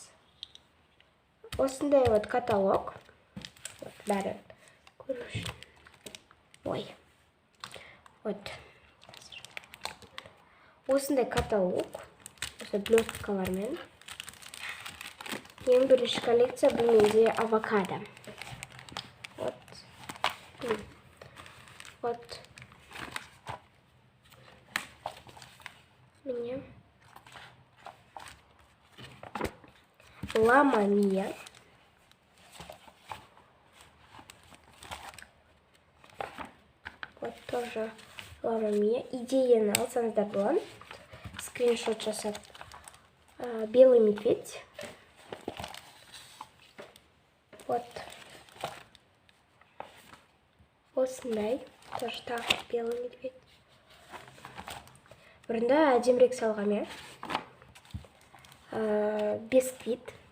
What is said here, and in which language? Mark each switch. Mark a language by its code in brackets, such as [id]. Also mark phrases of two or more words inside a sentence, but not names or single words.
[kk] Осындай вот каталог. Бәрі көру үшін. Ой. Вот. Осындай каталог. Осы блесткалармен. Ең бірінші коллекция бұл менде авокадо. Вот. Мне. Лама Мия. [ru] Вот тоже Лама Мия. [kk] Идеяны алсаңыздар болады. Скриншот жасап. [ru] Белый медведь. [kk] Вот. Осындай. [ru] Тоже так, белый медведь. [kk] Бұрында әдемірек салғам, бисквит.